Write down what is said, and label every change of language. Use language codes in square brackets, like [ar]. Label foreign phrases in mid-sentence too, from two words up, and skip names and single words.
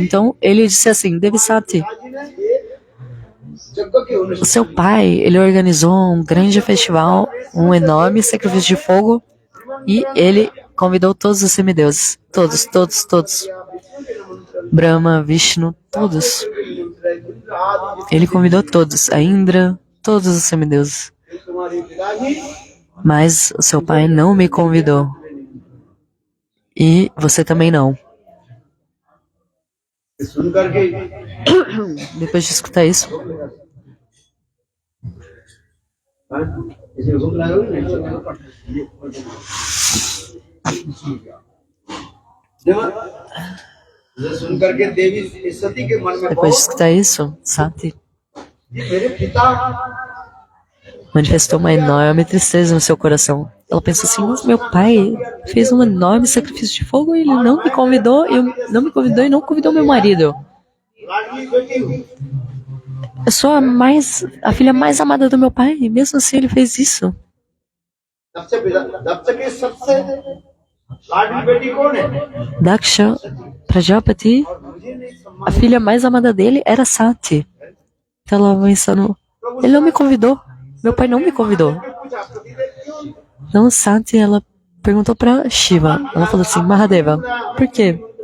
[pt] Então, ele disse assim, Devi Sati, o seu pai, ele organizou um grande festival, um enorme sacrifício de fogo, e ele convidou todos os semideuses, todos. Brahma, Vishnu, todos. Ele convidou todos, a Indra, todos os semideuses. Mas o seu pai não me convidou. E você também não. [hi] सुन करके [pt] Depois de escutar isso, [hi] इसे भूख लगा हुई नहीं देखो ये सुन करके देवी सती के मन में [pt] depois de बहुत escutar isso, Sati [hi] कि मेरे पिता [pt] manifestou uma enorme tristeza no seu coração. Ela pensou assim, mas meu pai fez um enorme sacrifício de fogo e ele não me convidou, e não convidou meu marido. [hi] लाडली बेटी हूँ [pt] Eu sou a filha mais amada do meu pai, e mesmo assim ele fez isso. [hi] दक्ष की सबसे लाडली बेटी कौन है [pt] Daksha Prajapati, a filha mais amada dele era Sati. Então ela pensando, ele não me convidou, meu pai não me convidou. Então Sati, ela perguntou para Shiva, ela falou assim, Mahadeva, por quê?